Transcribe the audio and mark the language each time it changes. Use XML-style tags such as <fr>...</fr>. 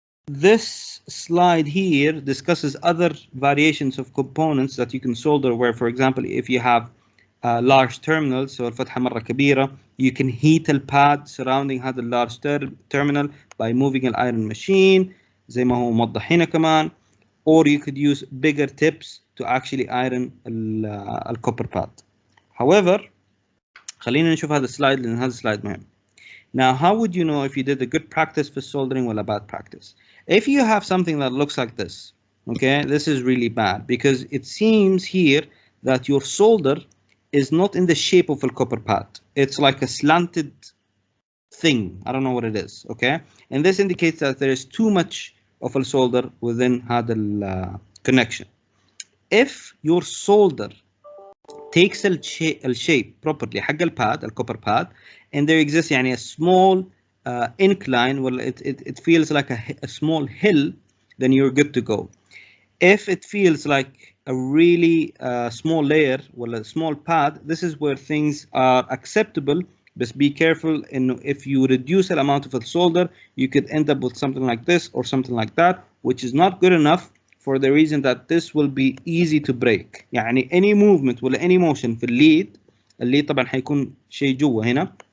<en>This slide here discusses other variations of components that you can solder, where for example if you have large terminals, so</en> <ar>الفتحة مرة كبيرة,</ar> <en>you can heat the pad surrounding</en> <ar>هذا</ar> <en>large terminal by moving an iron machine.</en> <ar>زي ما هو موضح هنا كمان.</ar> <en>or you could use bigger tips to actually iron الcopper pad.</en> <ar>However خلينا نشوف هذا السلايد لأن هذا السلايد مهم.</ar> <en>Now how would you know if you did a good practice for soldering or a bad practice? If you have something that looks like this, okay, this is really bad because it seems here that your solder is not in the shape of a copper pad. It's like a slanted thing. I don't know what it is, okay? And this indicates that there is too much of a solder within</en> <ar>هذا</ar> <en>connection. If your solder takes the shape properly</en> <ar>حق الباد,</ar> <en>الcopper pad, and there exists</en> <ar>يعني</ar> <en>a small incline, well, it feels like a small hill, then you're good to go. If it feels like a really small layer, well, a small pad, this is where things are acceptable. But be careful, and if you reduce the amount of a solder, you could end up with something like this or something like that, which is not good enough for the reason that this will be easy to break.</en> <ar>يعني</ar> <en>any movement</en> <ar>ولا</ar> <en>any motion</en> <ar>في الليد طبعا حيكون شيء جوا هنا.</ar>